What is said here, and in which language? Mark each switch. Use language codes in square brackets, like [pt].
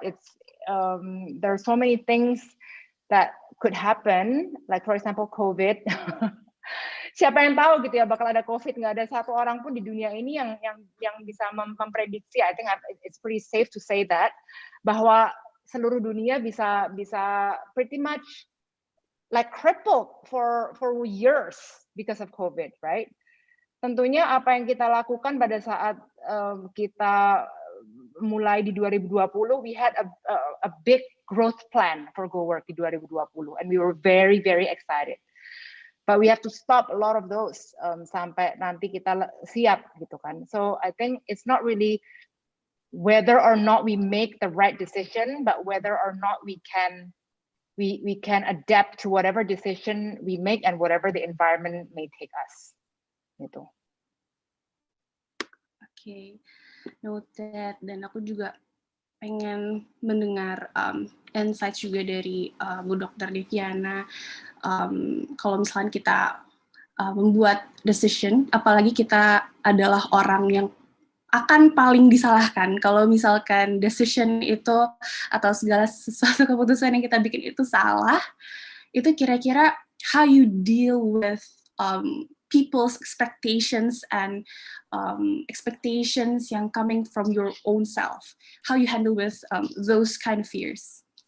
[en] There are so many things that could happen, like for example COVID. [id] Siapa yang tahu gitu ya bakal ada COVID, nggak ada satu orang pun di dunia ini yang bisa memprediksi. [en] I think it's pretty safe to say that [id] bahwa seluruh dunia bisa [en] pretty much like crippled for years because of COVID, right? [id] Tentunya apa yang kita lakukan pada saat kita mulai di [en] 2020, we had a big growth plan for Go Work [id] di [en] 2020, and we were very, very excited. But we have to stop a lot of those [id] sampai nanti kita siap gitu kan. [en] So I think it's not really whether or not we make the right decision, but whether or not we can adapt to whatever decision we make and whatever the environment may take us. [id] Gitu. Oke, noted. Dan aku juga pengen mendengar insights juga dari Bu Dr. Deviana. Kalau misalnya kita membuat decision, apalagi kita adalah orang yang akan paling disalahkan kalau misalkan decision itu atau segala sesuatu keputusan yang kita bikin itu salah, itu kira-kira [en] how you deal with people's expectations and expectations [id] yang [en] coming from your own self, how you handle with those kind of fears.